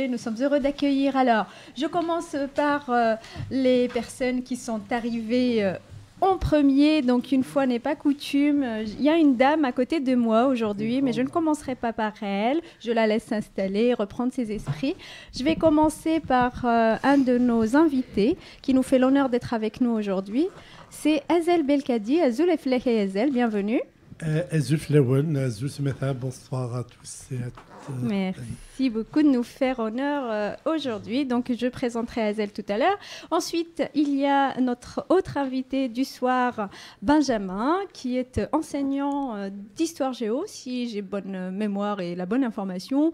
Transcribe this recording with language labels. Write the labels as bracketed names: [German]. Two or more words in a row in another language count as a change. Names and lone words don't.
[French] Nous sommes heureux d'accueillir. Alors, je commence par les personnes qui sont arrivées en premier, donc une fois n'est pas coutume. Il y a une dame à côté de moi aujourd'hui, mais je ne commencerai pas par elle. Je la laisse s'installer, reprendre ses esprits. Je vais commencer par un de nos invités qui nous fait l'honneur d'être avec nous aujourd'hui. C'est Azel Belkadi. [Kabyle] Azoul Eflek [French] et Azel, bienvenue. [Kabyle] Azoul Flaouen, Azoul Semetha, [French] bonsoir à tous et à toutes. Merci beaucoup de nous faire honneur aujourd'hui. Donc, je présenterai Azel tout à l'heure. Ensuite, il y a notre autre invité du soir, Benjamin, qui est enseignant d'histoire géo, si j'ai bonne mémoire et la bonne information.